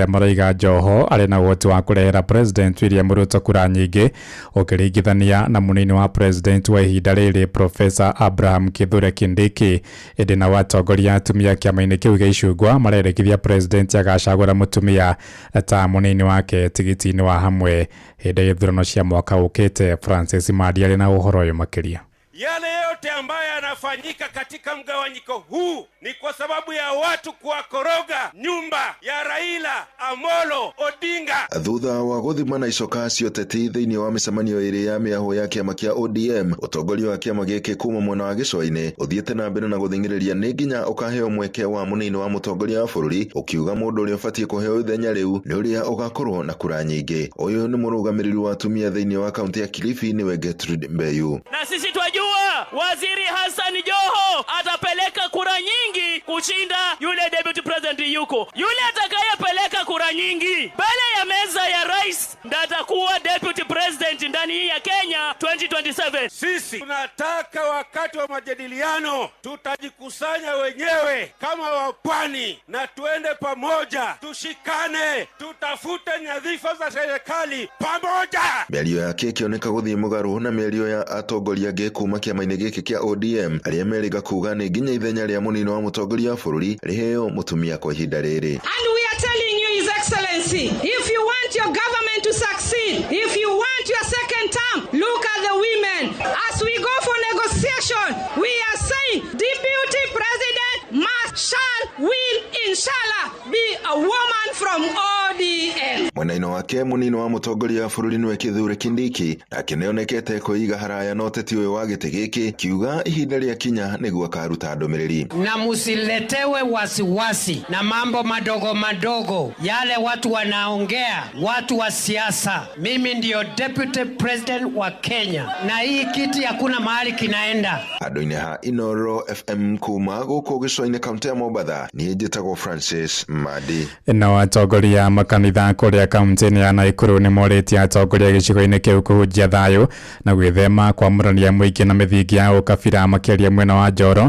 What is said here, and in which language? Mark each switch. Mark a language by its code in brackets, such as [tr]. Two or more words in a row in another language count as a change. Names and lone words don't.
[ki] Maraiga Joho arĩ na ũhoti wa kũrehera president William Ruto kura nyingĩ ũkĩringithania na mũnini wa president wa ihinda rĩrĩ Professor Abraham Kithure Kindiki. Ĩndĩ nao atongoria atumia kĩama-inĩ kĩu gĩa Icũngwa marendekithia president agacagũra mũtumia ta mũnini wake tigiti-inĩ wa Hamwe hĩndĩ ya ithurano cia mwaka ũkĩte. Francis Madi arĩ na ũhoro ũyũ makĩria. [sw] Yale yote ambayo yanafanyika katika mgawanyiko huu ni kwa sababu ya watu kuwakoroga nyumba ya Raila Amolo Odinga. [ki] Thutha wa guthima na icoka cio teti thiini wa micemanio iri ya miaho ya kiama kia ODM, utongoria wa kiama giki kuma mwena wa gicua-ini uthiete na mbere na guthingiriria ni nginya ukaheo mweke wa munini wa mutongoria wa bururi, ukiuga mundu uria ubatie kuheo ithenya riu ni uria ugakorwo na kura nyingi. Uyu ni murugamiriri wa atumia thiini wa kaunti ya Kilifi niwe Gertrude Mbeyu. [sw] Na sisi twajua Waziri Hassan Joho atapeleka kura nyingi kushinda yule [en] deputy president [sw] yuko. Yule atakayepeleka kura nyingi mbele ya meza ya rais ndiye atakuwa [en] deputy president [sw] ndani ya Kenya 2027. Sisi tunataka wakati wa majadiliano tutajikusanya wenyewe kama wapwani na tuende pamoja, tushikane, tutafute nyadhifa za serikali pamoja. [ki] Miario yake ikioneka guthii mugaru na miario ya atongoria angi kuma kiama-ini giki kia ODM aria meriga kuga ni nginya ithenya ria munini wa mutongoria wa bururi riheo mutumia kwa ihinda riri. [en] And we are telling you, His Excellency, if you want your government to succeed, if you want your second term, look at the women. As we go for negotiation, we are saying Deputy President will inshallah be a woman from ODM. [ki] Mwena-ino wake munini wa mutongoria wa bururi niwe Kithure Kindiki akinionekete kuiga haraya na uteti uyu wa giti giki kiuga ihinda ria kinya niguo akaruta ndumiriri. [sw] Na musiletewe wasiwasi na mambo madogo madogo yale watu wanaongea, watu wa siasa. Mimi ndio [en] deputy president [sw] wa Kenya na hii kiti hakuna mahali kinaenda. [ki] Andu-ini ha Inoro FM kuma guku gicua-ini kaunti ya Mombatha ni njitagwo Francis Madi. Na atongoria makanitha kuria kaunti-ini ya Nakuru ni moretie atongoria gicigo-ini kiu kuhunjia thayu na gwithema kwamũrania mũingĩ na mithingi ya ukabira makiria mwena wa Njoro.